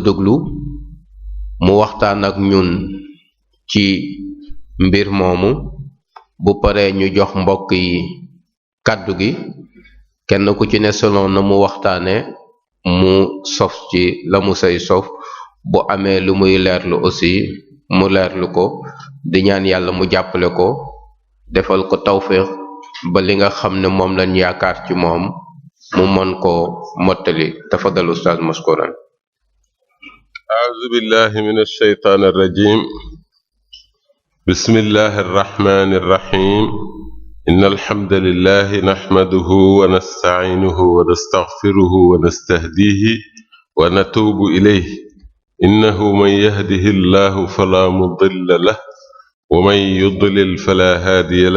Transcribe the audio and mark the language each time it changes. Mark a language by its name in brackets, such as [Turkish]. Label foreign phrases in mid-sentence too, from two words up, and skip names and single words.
[Wolof] déglu mu waxtaan ak ñun ci mbir moomu bu paree ñu jox mbokk yi kàddu gi kenn ku ci ne selon na mu waxtaane mu sof ci la mu say sof bu amee lu muy leerlu aussi mu leerlu ko di ñaan yàlla mu jàppale ko defal ko tawfiq ba li nga xam ne moom lañ yaakaar ci moom mu mën koo mottali [Arabic] تفضل أستاذ مشكورا أعوذ بالله من الشيطان الرجيم بسم الله الرحمن الرحيم إن الحمد لله نحمده ونستعينه ونستغفره ونستهديه ونتوب إليه إنه من يهده الله فلا مضل له ومن يضلل فلا هادي له